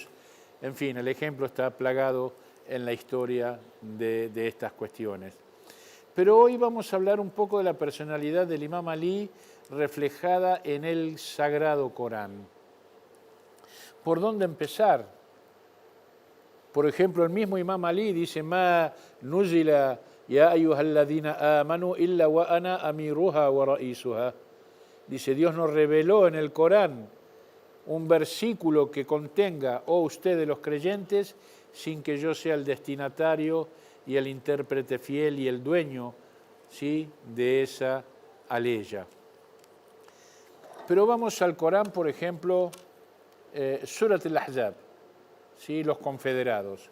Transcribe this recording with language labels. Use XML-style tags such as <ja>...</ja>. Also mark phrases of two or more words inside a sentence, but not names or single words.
<es>En fin, el ejemplo está plagado en la historia de estas cuestiones. Pero hoy vamos a hablar un poco de la personalidad del Imam Ali reflejada en el Sagrado Corán. ¿Por dónde empezar? Por ejemplo, el mismo Imam Ali dice:</es> <ar>"ما نزلت يا أيها الذين آمنوا إلا وأنا أميرها ورئيسها".</ar> <es>Dice: Dios nos reveló en el Corán un versículo que contenga, oh ustedes los creyentes, sin que yo sea el destinatario y el intérprete fiel y el dueño, ¿sí?, de esa aleya. Pero vamos al Corán, por ejemplo, Surat al-Ahzab, ¿sí?, los confederados.</es>